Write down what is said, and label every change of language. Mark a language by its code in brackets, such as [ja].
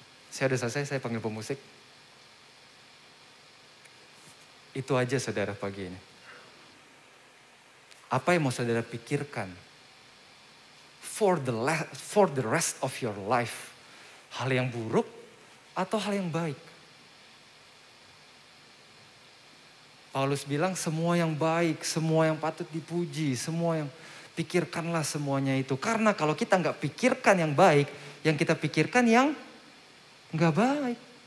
[id] Saya udah selesai, saya panggil pemusik. Itu aja saudara pagi ini. Apa yang mau saudara pikirkan? [en] For the rest of your life. [id] Hal yang buruk atau hal yang baik? Paulus bilang semua yang baik, semua yang patut dipuji, semua yang pikirkanlah semuanya itu. Karena kalau kita nggak pikirkan yang baik, yang kita pikirkan yang nggak baik.